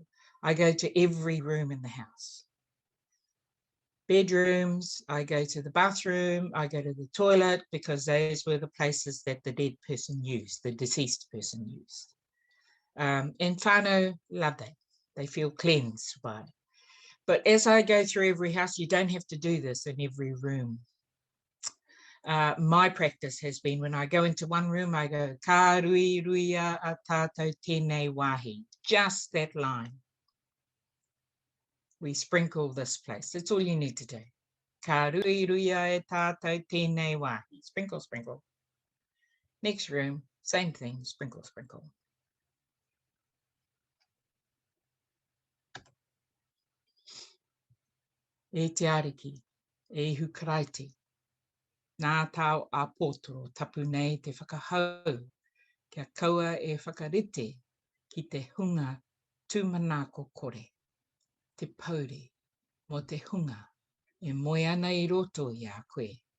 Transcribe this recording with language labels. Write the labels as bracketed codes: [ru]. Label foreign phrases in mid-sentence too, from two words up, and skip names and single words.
[en] I go to every room in the house. Bedrooms, I go to the bathroom, I go to the toilet, because those were the places that the dead person used, the deceased person used. And whānau love that. They feel cleansed by it. But as I go through every house, you don't have to do this in every room. My practice has been when I go into one room, I go, [mi] ka rui ruia a tātou tēnei wāhi. [en] Just that line. We sprinkle this place. That's all you need to do. [mi] Ka rui ruia e tātou tēnei wāhi. [en] Sprinkle, sprinkle. Next room, same thing, sprinkle, sprinkle. [mi] E te ariki, e hukaraiti. Nā tau a pōtoro tapu nei te whakahau, kia kaua e whakarite ki te hunga tūmanako kore, te pauri mo te hunga e moe ana I roto I a koe.